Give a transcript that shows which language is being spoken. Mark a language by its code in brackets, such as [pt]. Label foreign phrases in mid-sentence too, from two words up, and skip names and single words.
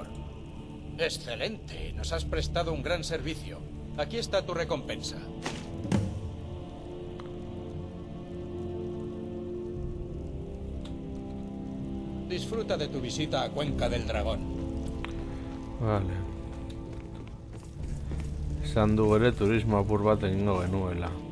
[es] Excelente, nos has prestado un gran servicio. Aquí está tu recompensa. Disfruta de tu visita a Cuenca del Dragón. Vale. [eu] Esan du ere turismo apur bat egingo genuela.